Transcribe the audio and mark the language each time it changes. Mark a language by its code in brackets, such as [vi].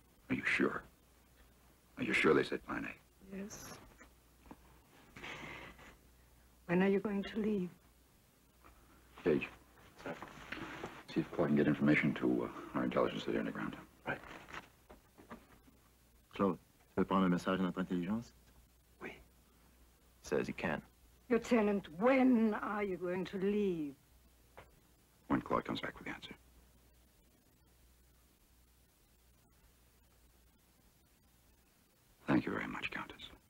[en] Are you sure? Are you sure they said Plan A? Yes. When are you going to leave? Gage. Sir. See if Claude can get information to our intelligence at the underground. Right. [fr] Claude, tu veux prendre un message à notre intelligence? Oui. [en] Says he can. Lieutenant, when are you going to leave? When Claude comes back with the answer. Thank you very much, Countess.